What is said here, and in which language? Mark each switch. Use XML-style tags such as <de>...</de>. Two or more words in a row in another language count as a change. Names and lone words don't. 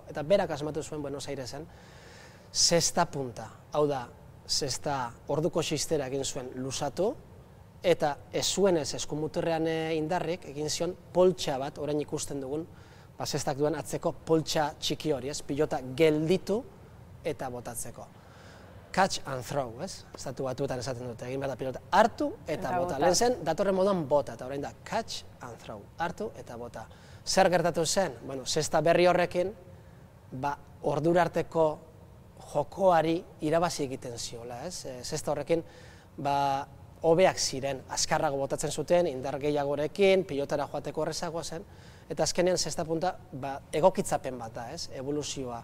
<eu>Eta berak asmatu zuen Buenos Airesen Zestapunta, hau da, zesta orduko xistera egin zuen luzatu, eta ez zuen ez eskumuturrean indarrik egin zion poltsa bat, orain ikusten dugun, zestak duen atzeko poltsa txiki hori, pilota gelditu eta botatzeko.</eu> <en>Catch and throw,</en> <eu>Estatu Batuetan esaten dute, egin behar da pilota hartu eta bota. Lehen zen, datorren moduan bota, eta orain da</eu> <en>catch and throw,</en> <eu>hartu eta bota. Zer gertatu zen? Bueno, zesta berri horrekin, ordura arteko jokoari irabazi egiten ziola, Zesta horrekin, hobeak ziren, azkarrago botatzen zuten, indar gehiagorekin, pilotara joateko horrezagoa zen, eta azkenean Zestapunta egokitzapen bat da, evoluzioa.</eu>